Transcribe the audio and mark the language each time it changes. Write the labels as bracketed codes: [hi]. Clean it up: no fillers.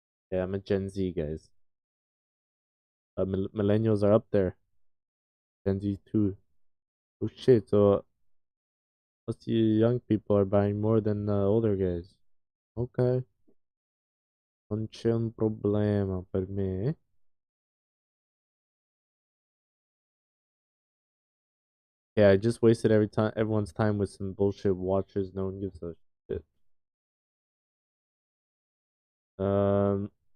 [en] Yeah, I'm a Gen Z, guys. Millennials are up there. Gen Z too. Oh shit, so most the young people are buying more than the older guys. Okay. [it] Non c'è un problema per me. [en] Yeah, I just wasted everyone's time with some bullshit watches. No one gives a shit. Um,